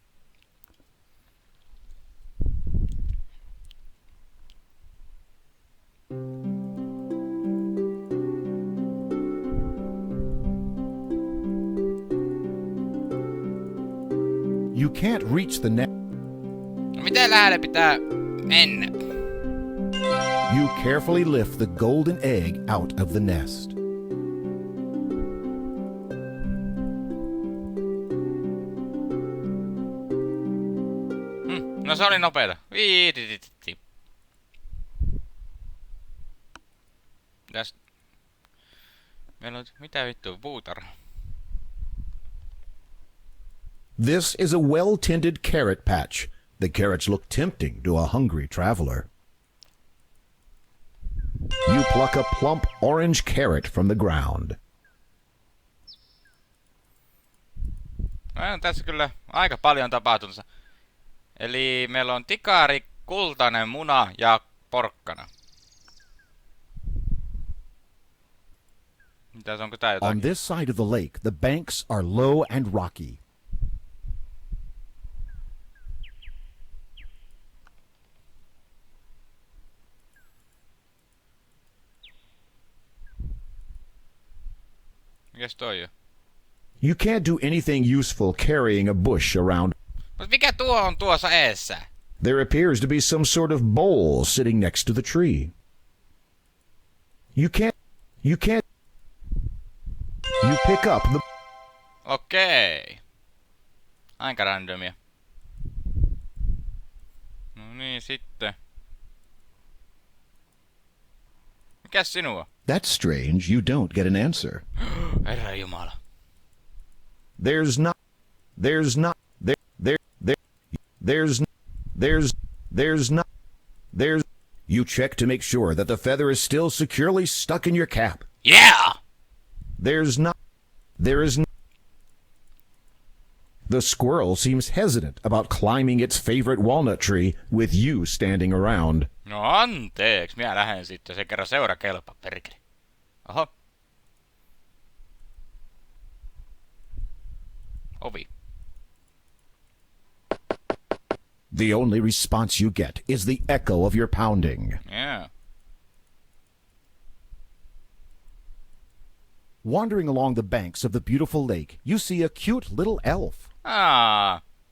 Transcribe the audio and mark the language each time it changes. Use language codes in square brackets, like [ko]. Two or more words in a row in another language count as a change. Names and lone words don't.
[en] You can't reach the nest. [fi] No miten lähelle pitää mennä? [en] You carefully lift the golden egg out of the nest. [fi] No se oli nopeeta. Viitititti. Tästä. Meillä on mitä vittua puutarha. [en] This is a well-tended carrot patch. The carrots look tempting to a hungry traveler. You pluck a plump orange carrot from the ground. [fi] No, tässä kyllä aika paljon tapahtunut. Eli meillä on tikari, kultainen muna ja porkkana. Mitäs onko tää jotakin? [en] On this side of the lake, the banks are low and rocky. [fi] Mikäs toi on? [en] You can't do anything useful carrying a bush around. [fi] Mut mikä tuo on tuossa eessä? [en] There appears to be some sort of bowl sitting next to the tree. You pick up the... [fi] Okei. Aika randomia. No niin, sitten. Mikäs sinua? [en] That's strange, you don't get an answer. [fi] Herra Jumala. [en] There's not... You check to make sure that the feather is still securely stuck in your cap. Yeah! There is The squirrel seems hesitant about climbing its favorite walnut tree with you standing around. [fi] No anteeksi, minä lähden sitten. Se kerran seura kelpaa, perkele. Oho. Ovi. [en] The only response you get is the echo of your pounding. Yeah. Wandering along the banks of the beautiful lake, you see a cute little elf. Ah.